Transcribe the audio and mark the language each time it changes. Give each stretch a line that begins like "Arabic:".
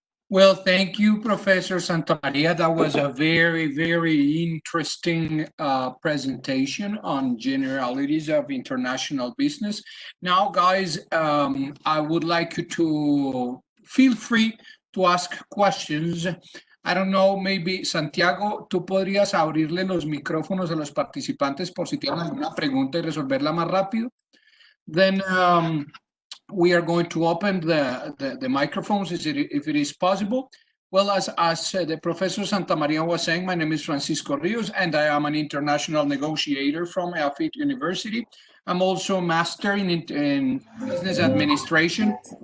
English: Well, thank you, Professor Santamaria. That was a very, very interesting presentation on generalities of international business. Now, guys, I would like you to feel free to ask questions. I don't know, maybe,
Spanish: Santiago, tú podrías abrirle los micrófonos a los participantes por si tienen alguna pregunta y resolverla más rápido.
English: Then we are going to open the microphones if it is possible. Well, as the Professor Santamaria was saying, my name is Francisco Rios, and I am an international negotiator from EAFIT University. I'm also a master in business administration.